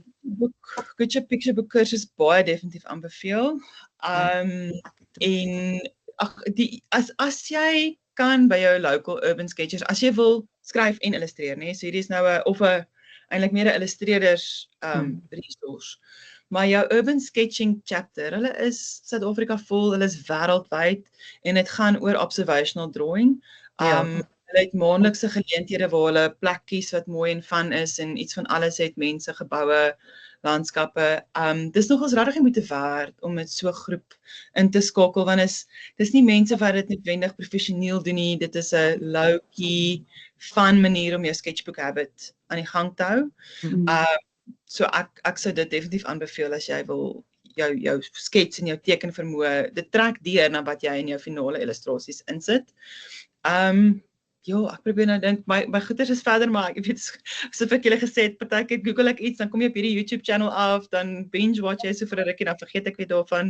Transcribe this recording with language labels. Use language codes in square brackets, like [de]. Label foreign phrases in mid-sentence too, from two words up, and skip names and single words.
[af] Good Ship Picture Book kursus baie definitief aanbeveel. En as jy kan by jou [en] local urban sketchers, [af] as jy wil skryf en illustreer, so hierdie is nou eintlik meer 'n illustreerders resource. Maar jou [en] urban sketching chapter, [af] hulle is Suid-Afrika vol, hulle is wêreldwyd en dit gaan oor [en] observational drawing. [af] Hulle het maandelikse geleenthede waar hulle plek kies wat mooi en fun is en iets van alles het, mense, geboue, landskappe. Dis nogals regtig die moeite werd om met so 'n groep in te skakel want dis nie mense wat dit noodwendig professioneel doen nie. Dit is 'n low-key, fun manier om jou [en] sketchbook habit [af] aan die gang te hou. So ek sou dit definitief aanbeveel as jy wil jou skets en jou tekenvermoë, dit trek deur na wat jy in jou finale illustrasies insit. Ja, ek probeer nou dink, my goeders is verder, maar ek weet, soos ek julle gesê het, partykeer Google ek iets, dan kom jy op hierdie [en] YouTube channel [af] af, dan [en] binge watch [af] jy so vir 'n rukkie, dan vergeet ek weer daarvan.